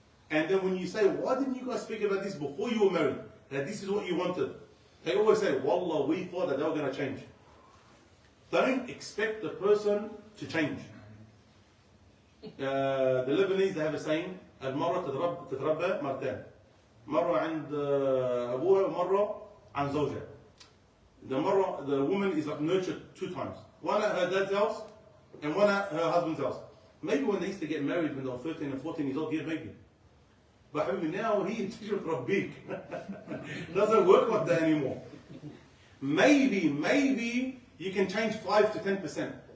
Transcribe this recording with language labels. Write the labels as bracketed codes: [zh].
[en] And then when you say, why didn't you guys speak about this before you were married? That this is what you wanted. They always say, Wallah, we thought that they were going to change. Don't expect the person to change. The Lebanese, they have a saying, [ar] المرأة تتربى مرتين. مرة عند أبوها ومرة عن زوجها. [en] The woman is nurtured 2 times. One at her dad's house and one at her husband's house. Maybe when they used to get married when they were 13 and 14 years old, yeah, maybe. But حبيبي, now he [ar] تجي تربيك. [en] Doesn't work like that anymore. Maybe you can change 5 to 10%.